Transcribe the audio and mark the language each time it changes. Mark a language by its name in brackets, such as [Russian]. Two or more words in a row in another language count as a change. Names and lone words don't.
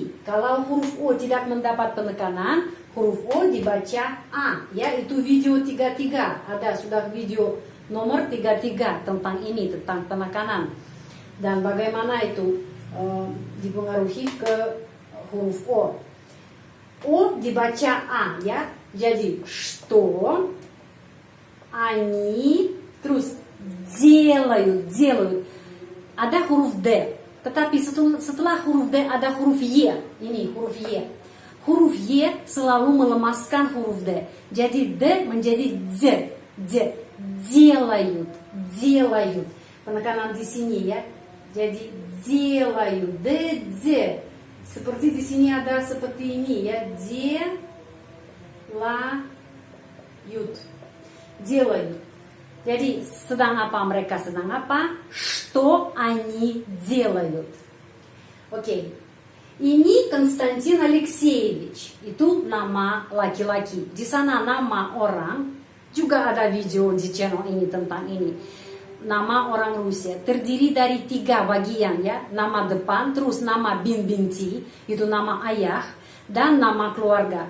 [Indonesian] Kalau huruf O tidak mendapat penekanan, huruf O dibaca A ya, itu video 33 ada sudah video nomor 33 tentang ini, tentang penekanan dan bagaimana itu dipengaruhi ke huruf O. O dibaca A ya, jadi [Russian] что они [Indonesian] terus делают ada huruf D, tetapi setelah huruf D ada huruf Y, ini huruf Y. Huruf Y selalu melemaskan huruf D. Jadi D menjadi Z. Делают. Penekanan di sini ya. Jadi делают. D. Seperti di sini ada seperti ini ya. Делают. Jadi sedang apa mereka sedang apa? [Russian] Что они делают? [Indonesian] Oke. Ini Konstantin Alexeyevich, itu nama laki-laki. Di sana nama orang, juga ada video di channel ini tentang ini. Nama orang Rusia terdiri dari 3 bagian ya. Nama depan, terus nama binti, itu nama ayah, dan nama keluarga.